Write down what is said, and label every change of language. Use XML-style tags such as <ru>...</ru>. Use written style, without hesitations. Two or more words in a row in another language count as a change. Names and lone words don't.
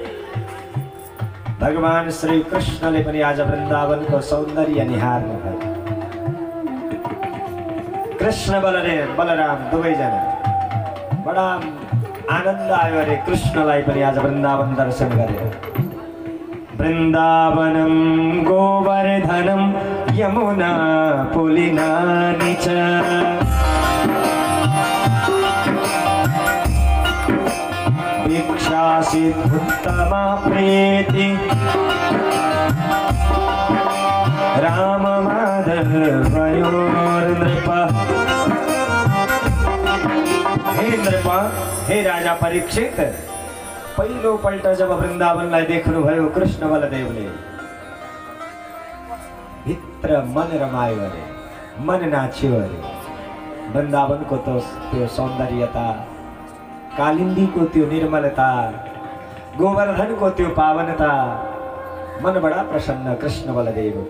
<ne>भगवान श्री कृष्णले पनि आज वृन्दावनको सौन्दर्य निहार्नु भयो। कृष्ण बलराम दुवैजना बडा आनन्द आयो अरे कृष्णलाई पनि आज वृन्दावन दर्शन गरेर।</ne> <sa>वृन्दावनम गोवर्धनम यमुना पुलिनानि च भिक्षासिद्धुत्तमा प्रीति राम माधवयोर्नृप।</sa> <ne>हे नृप, हे राजा परीक्षित, पहिलो पल्ट जब वृन्दावनलाई देख्नुभयो कृष्ण बलदेवले, भित्र मन रमायो अरे, मन नाच्यो अरे। वृन्दावनको त्यो सौन्दर्यता, कालिन्दीको त्यो निर्मलता, गोवर्धनको त्यो पावनता, मन बडा प्रसन्न कृष्ण बलदेवको।</ne>